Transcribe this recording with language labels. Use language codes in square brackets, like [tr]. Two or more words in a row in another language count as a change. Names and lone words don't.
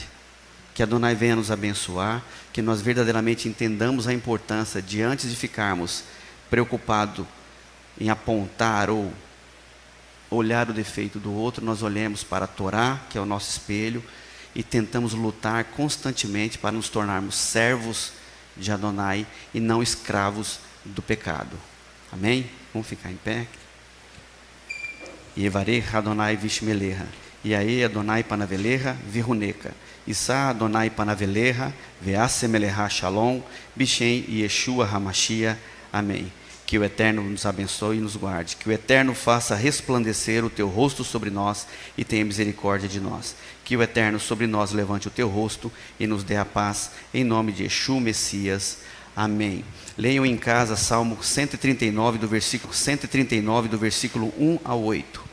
[pt] Que Adonai venha nos abençoar, que nós verdadeiramente entendamos a importância de, antes de ficarmos preocupados em apontar ou olhar o defeito do outro, nós olhemos para a Torá, que é o nosso espelho, e tentamos lutar constantemente para nos tornarmos servos de Adonai e não escravos do pecado. Amém? Vamos ficar em pé. [he] יברך אדוני וישמרך, יאר אדוני פניו אליך ויחנך, ישא אדוני פניו אליך, וישם לך שלום, בשם ישוע המשיח. [pt] Amém. Que o Eterno nos abençoe e nos guarde. Que o Eterno faça resplandecer o teu rosto sobre nós e tenha misericórdia de nós. Que o Eterno sobre nós levante o teu rosto e nos dê a paz. Em nome de Yeshua Messias. Amém. Leiam em casa Salmo 139, do versículo 1 ao 8.